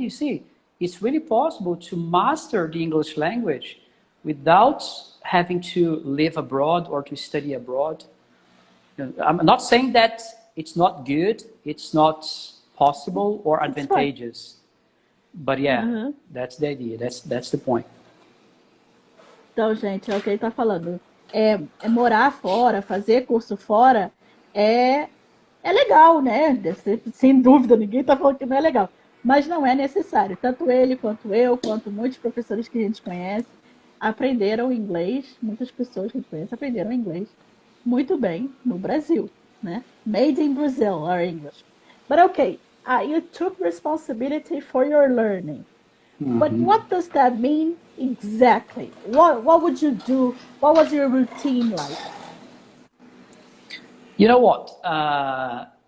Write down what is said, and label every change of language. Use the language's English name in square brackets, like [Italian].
[English] You see, it's really possible to master the English language without having to live abroad or to study abroad. You know, I'm not saying that it's not good, it's not possible or advantageous, but yeah, that's the idea. That's the point. [Portuguese] Então, gente, é o que ele está falando. Morar fora, fazer curso fora é legal, né? Sem dúvida, ninguém está falando que não é legal. Mas não é necessário. Tanto ele, quanto eu, quanto muitos professores que a gente conhece, aprenderam inglês. Muitas pessoas que a gente conhece aprenderam inglês muito bem no Brasil, né? [English] Made in Brazil, our English. But okay, you took responsibility for your learning. But what does that mean exactly? What would you do? What was your routine like? You know what?